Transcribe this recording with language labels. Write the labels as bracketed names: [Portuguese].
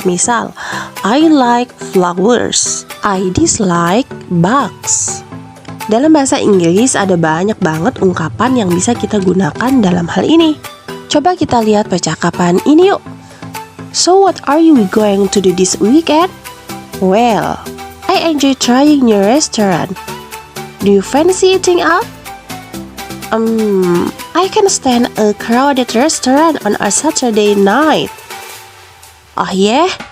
[English] Misal, I like flowers, I dislike bugs. [Indonesian] Dalam bahasa Inggris ada banyak banget ungkapan yang bisa kita gunakan dalam hal ini. Coba kita lihat percakapan ini yuk. [English] So what are you going to do this weekend? Well, I enjoy trying new restaurant. Do you fancy eating out? I can stand a crowded restaurant on a Saturday night. Oh yeah?